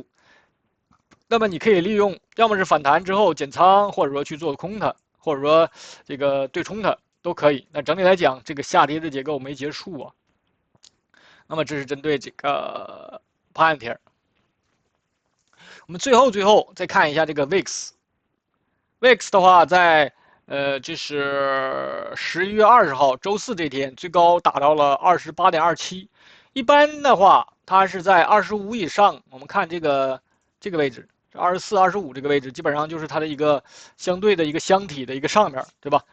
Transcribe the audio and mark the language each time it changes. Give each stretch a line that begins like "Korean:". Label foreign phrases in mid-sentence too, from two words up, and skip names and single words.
Chinese: 那麼你可以利用，要麼是反彈之後減倉，或者說去做空它，或者說這個對沖它都可以。那整體來講，這個下跌的結構沒結束啊。那麼這是針對這個Palantir。我們最後再看一下這個 VIX。VIX 的話，在這是11月20号周四这天，最高达到了28.27。一般的话，它是在25以上。我们看这个位置，24、25这个位置，基本上就是它的一个相对的一个箱体的一个上面，对吧？